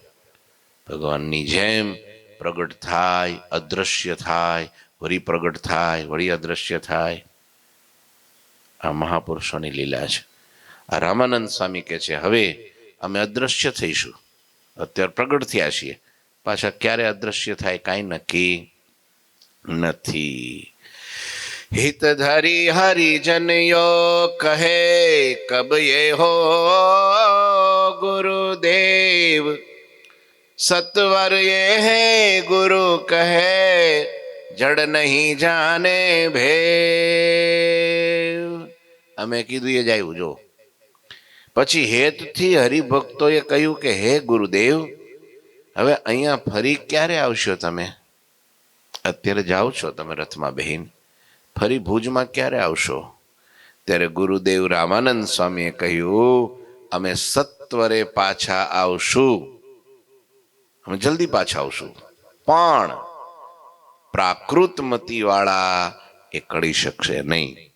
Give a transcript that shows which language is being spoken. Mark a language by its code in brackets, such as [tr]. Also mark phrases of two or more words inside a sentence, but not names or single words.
[gu] ભગવાનની જેમ પ્રગટ થાય, અદૃશ્ય થાય, વળી પ્રગટ થાય, વળી અદૃશ્ય થાય. આ મહાપુરુષોની લીલા છે. આ રામાનંદ સ્વામી કહે છે હવે અમે અદ્રશ્ય થઈશું. અત્યારે પ્રગટ થયા છીએ, પાછા ક્યારે અદ્રશ્ય થાય કાંઈ નક્કી નથી. [hi] हितधरी हरिजन यो कहे कब ये हो गुरुदेव, सत्वर ये है गुरु कहे जड़ नहीं जाने भेव. [gu] અમે કીધું એ જ આવ્યું જો. પછી હેતથી હરિભક્તોએ કહ્યું કે હે ગુરુદેવ, હવે અહીંયા ફરી ક્યારે આવશો તમે? અત્યારે જાઓ છો તમે રથમાં બહેન, ફરી ભુજમાં ક્યારે આવશો? ત્યારે ગુરુદેવ રામાનંદ સ્વામીએ કહ્યું અમે સત્વરે પાછા આવશું, અમે જલ્દી પાછા આવશું, પણ પ્રાકૃતમતી વાળા એ કળી શકશે નહીં.